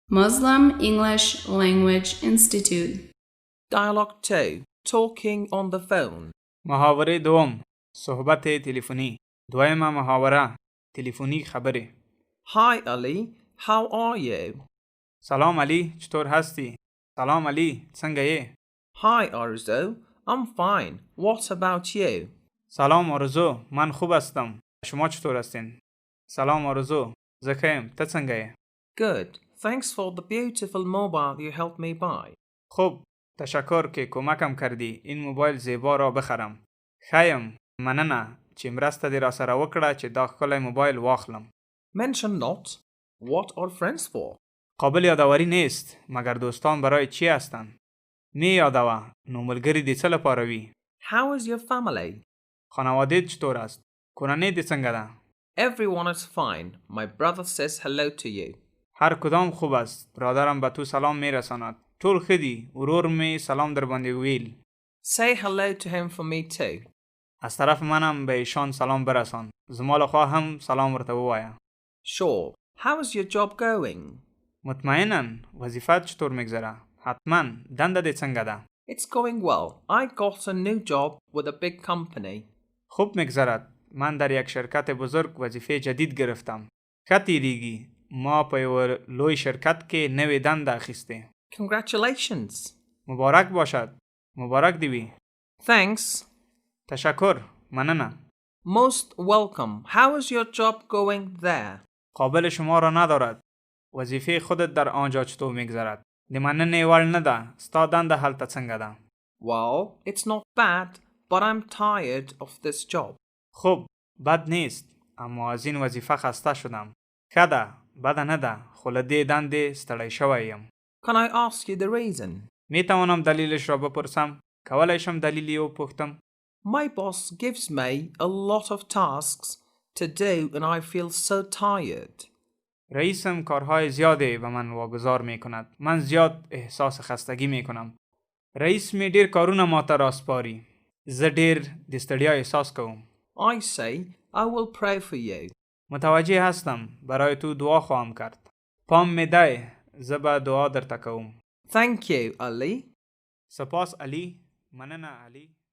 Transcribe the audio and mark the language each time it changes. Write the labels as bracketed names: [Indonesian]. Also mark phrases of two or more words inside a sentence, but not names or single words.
[English] Muslim English Language Institute. Dialogue 2. Talking on the phone. [Persian] محاوره دوم صحبت تلفنی. [Pashto] دویمه محاوره تلفنی خبره. [English] Hi Ali, how are you? [Persian] سلام علی، چطور هستی؟ سلام علی، [Pashto] څنګه یې؟ [English] Hi Arzo, I'm fine. What about you? [Persian] سلام آرزو، من خوب هستم. شما چطور هستین؟ سلام آرزو، [Pashto] زه ښه یم. ته څنګه یې؟ [English] Good. Thanks for the beautiful mobile you helped me buy. [Persian] خوب، تشکر که کمکم کردی این موبایل زیبا را بخرم. [Pashto] ښه یم، مننه چې مرسته دې را سره وکړه چې دا ښکلی موبایل واخلم. [English] Mention not. What are friends for? [Persian] قابل یادآوری نیست مگر دوستان برای چی هستند؟ [Pashto] می یادوه نو ملګري دې څه لپاره وي؟ [English] How is your family? [Persian] خانواده‌ت چطور است؟ [Pashto] کورنۍ دې څنګه ده؟ [English] Everyone is fine. My brother says hello to you. [Persian] هر کدام خوب است. برادرم به تو سلام میرساند. [Pashto] ټول ښه دي. ورور می سلام در باندې ویل. [English] Say hello to him for me too. [Persian] از طرف منم به ایشان سلام برسان. [Pashto] زما لخوا هم سلام ورته ووایه. [English] Sure. How is your job going? [Persian] مطمئناً وظیفت چطور میگذره؟ [Pashto] حتما دنده دې څنګه ده؟ [English] It's going well. I got a new job with a big company. [Persian] خوب میگذرد. من در یک شرکت بزرگ وظیفه جدید گرفتم. [Pashto] ښه تیریږي. ما په یو لوی شرکت کې نوې دنده اخیسته. [English] Congratulations. [Persian] مبارک باشد. [Pashto] مبارک دی وي. [English] Thanks. [Persian] تشکر. مننه. [English] Most welcome. How is your job going there? [Persian] قابل شما را ندارد. وظیفه خودت در آنجا چطور میگذرد؟ [Pashto] د مننې وړ نه ده. ستا دنده هلته څنګه ده؟ [English] Well, it's not bad, but I'm tired of this job. [Persian] خوب، بد نیست. اما از این وظیفه خسته شدم. [Pashto] ښه ده، بده نه ده. خو له دې دندې ستړی شوی یم. [English] Can I ask you the reason? [Persian] می توانم دلیلش را بپرسم؟ [Pashto] کولی شم دلیل یې وپوښتم؟ [English] My boss gives me a lot of tasks to do and I feel so tired. [Persian] رئیسم کارهای زیاده به من واگذار می کند. من زیاد احساس خستگی می کنم. [Pashto] رئیس می ډیر کارونه ما ته راسپاري. زه ډیر د ستړیا احساس کوم. [English] I say, I will pray for you. [Persian] متوجه هستم. برای تو دعا خواهم کرد. [Pashto] پام می ده. زه به دعا درته کوم. [English] Thank you, Ali. [Persian] سپاس علی. مننه علی.